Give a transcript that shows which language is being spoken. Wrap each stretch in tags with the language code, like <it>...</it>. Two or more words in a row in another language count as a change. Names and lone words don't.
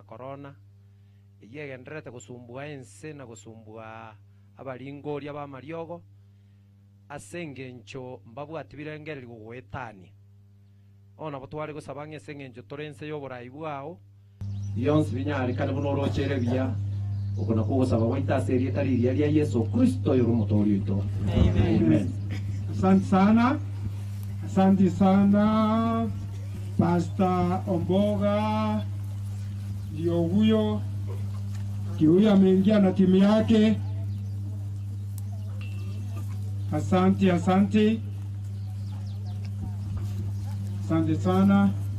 <guz>korona eyio egenderete gosumbua ense na gosumbua abaringoria bamariogo ase eng'encho mbabwati birengereri gogoetania bono nabo tware gosaba ng'a ase eng'encho tore ense ya oborai bwao bionsi binyarekane buna orochere buya ogo nako ogosaba goita ase erieta riria ria Yesu Kristo oyo ore omotori oito. Amen.</guz> <sw>Asante sana, asante sana Pastor Omboga, ndio huyo ameingia na timu yake. Asante, asante, asante sana.</sw>